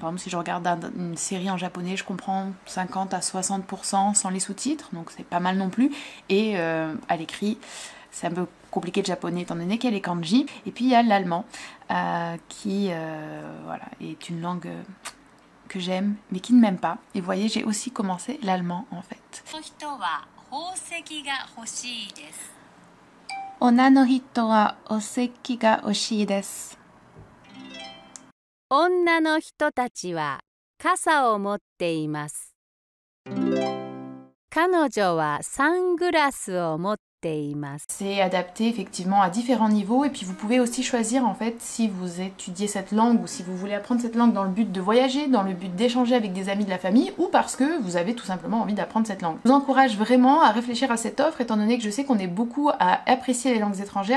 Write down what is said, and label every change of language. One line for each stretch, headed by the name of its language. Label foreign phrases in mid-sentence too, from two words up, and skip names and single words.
French: Par exemple, si je regarde une série en japonais, je comprends 50 à 60% sans les sous-titres, donc c'est pas mal non plus. Et à l'écrit, c'est un peu compliqué le japonais étant donné qu'il y a les kanji. Et puis il y a l'allemand qui voilà, est une langue que j'aime, mais qui ne m'aime pas. Et vous voyez, j'ai aussi commencé l'allemand en fait.
Japanese: 女の人はお席が欲しいです。女の人たちは傘を持っています。彼女はサングラスを持っています。
French: C'est adapté effectivement à différents niveaux et puis vous pouvez aussi choisir en fait si vous étudiez cette langue ou si vous voulez apprendre cette langue dans le but de voyager, dans le but d'échanger avec des amis de la famille ou parce que vous avez tout simplement envie d'apprendre cette langue. Je vous encourage vraiment à réfléchir à cette offre étant donné que je sais qu'on est beaucoup à apprécier les langues étrangères.